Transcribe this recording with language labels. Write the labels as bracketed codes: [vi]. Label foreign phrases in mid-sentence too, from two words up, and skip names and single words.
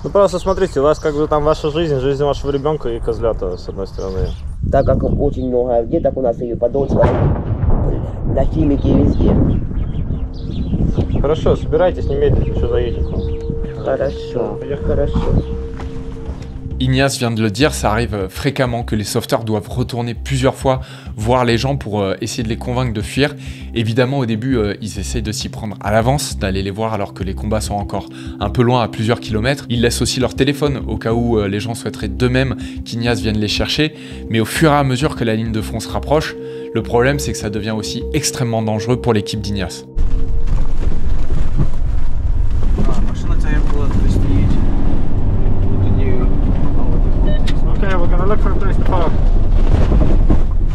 [ru] Ну просто смотрите, у вас как бы там ваша жизнь, жизнь вашего ребенка и козлята, с одной стороны. Так как очень много деток у нас и Подольского, да, химики везде. Хорошо, собирайтесь немедленно, что заедем. Хорошо, хорошо. [fr] Ignas vient de le dire, ça arrive fréquemment que les sauveteurs doivent retourner plusieurs fois voir les gens pour essayer de les convaincre de fuir. Évidemment, au début, ils essayent de s'y prendre à l'avance, d'aller les voir alors que les combats sont encore un peu loin, à plusieurs kilomètres. Ils laissent aussi leur téléphone au cas où les gens souhaiteraient d'eux-mêmes qu'Ignas vienne les chercher. Mais au fur et à mesure que la ligne de front se rapproche, le problème c'est que ça devient aussi extrêmement dangereux pour l'équipe d'Ignas. [en] Okay, we're gonna look for a place to park.